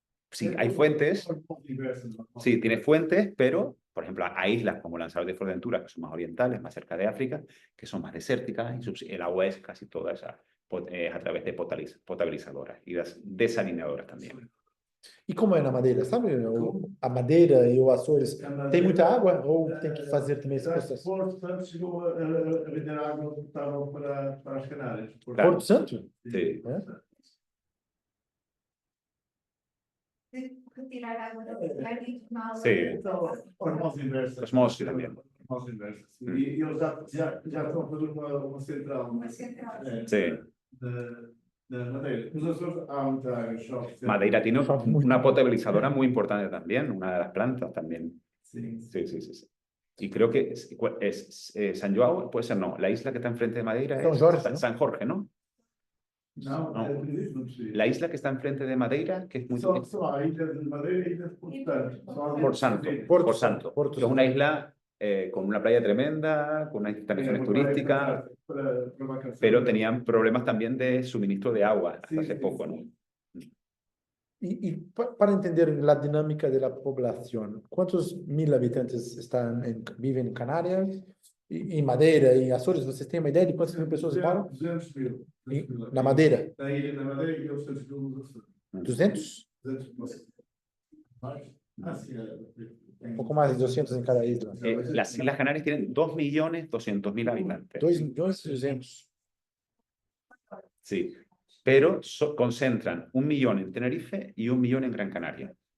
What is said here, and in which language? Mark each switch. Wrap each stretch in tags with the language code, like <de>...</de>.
<es>Sí, hay fuentes. Sí, tiene fuentes, pero, por ejemplo, hay islas como Lanzarote y Fuerteventura, que son más orientales, más cerca de África, que son más desérticas, y el agua es casi toda esa a través de potabilizadoras y desalinizadoras también.</es> <pt>E como é na Madeira, sabe? A Madeira e o Açores, tem muita água ou tem que fazer também esse processo? Porto Santo chegou a vender água potável para as Canárias. Porto Santo?</pt> <es>Sí.</es> <pt>Retirar água da cidade e tomá-la.</pt> <es>Sí.</es> <pt>Osmose inversa. Osmose também. Osmose inversa. Sim. E eles já estão a fazer uma central. Uma central.</pt> <es>Sí.</es> <pt>Da Madeira. Nos Açores há muita água.</pt> <es>Madeira tiene una potabilizadora muy importante también, una de las plantas también. Sí. Sí, sí, sí, sí. Y creo que es San João, puede ser no, la isla que está enfrente de Madeira San es Jorge, ¿no? San Jorge, ¿no?</es> <pt>Não, Não. não sei.</pt> <es>La isla que está enfrente de Madeira, que es muy</es> <pt>Só a ilha de Madeira e a ilha de Porto Santo.</pt> <es>Por Santo, Porto que es una isla con una playa tremenda, con unas instalaciones turísticas, pero tenían problemas también de suministro de agua hasta hace poco, ¿no? Para entender la dinámica de la población, ¿cuántos mil habitantes viven en Canarias? Y Madeira y Açores, ¿ustedes tienen una idea de cuántas mil personas moran? 200.000.</es> <pt>Na Madeira? Na ilha da Madeira e 200.000 nos Açores. 200? 200 mais? Sim,</pt> <es>Un poco más de 200 en cada isla. Las Islas Canarias tienen 2.200.000 habitantes. 2.200.000. Sí, pero concentran 1 millón en Tenerife y 1 millón en Gran Canaria.</es>